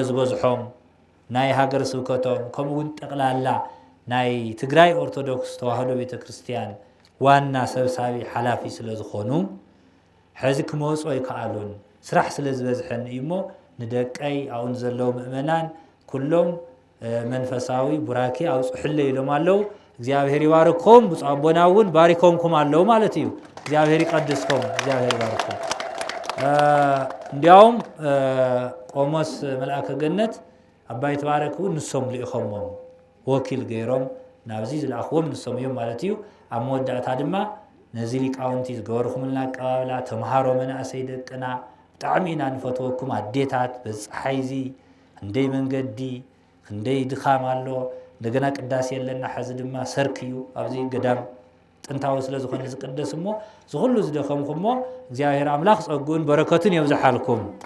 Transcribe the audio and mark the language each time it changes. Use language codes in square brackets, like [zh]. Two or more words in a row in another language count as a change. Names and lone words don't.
[ti] ዝበዝሖም ናይ ሃገር ስብከቶም ከምኡውን ጠቅላላ ናይ ትግራይ ኦርቶዶክስ ተዋህዶ ቤተክርስቲያን ዋና ሰብሳቢ ሓላፊ ስለ ዝኾኑ ሕዚ ክመውጾ ይከኣሉን ስራሕ ስለ ዝበዝሐን እሞ ንደቀይ አሁን ዘለው ምእመናን ኩሎም መንፈሳዊ ቡራኬ አውጽሕለ ኢሎም አለው እግዚአብሔር ይባርኮም ብፁዕ አቦናውን ባሪኮምኩም አለው ማለት እዩ እግዚአብሔር ይቀድስኩም እግዚአብሔር ይባርኮም እንዲያውም ቆሞስ መልአከ ገነት አባይ ተባረኩ ንሶም ሊእኸሞም ወኪል ገይሮም ናብዚ ዝላኽዎም ንሶም እዮም ማለት እዩ ኣብ መወዳእታ ድማ ነዚ ሊቃውንቲ ዝገበርኩምልና አቀባብላ ተምሃሮ መናእሰይ ደቅና ብጣዕሚ ኢና ንፈትወኩም አዴታት በፀሓይዚ እንደይ መንገዲ እንደይ ድኻም ኣሎ እንደገና ቅዳሴ የለና ሕዚ ድማ ሰርክ እዩ ኣብዚ ገዳም ጥንታዊ ስለ ዝኾነ ዝቅደስ እሞ ዝኹሉ ዝደኸምኩሞ እግዚአብሔር አምላኽ ፀጉን በረከቱን የብዝሓልኩም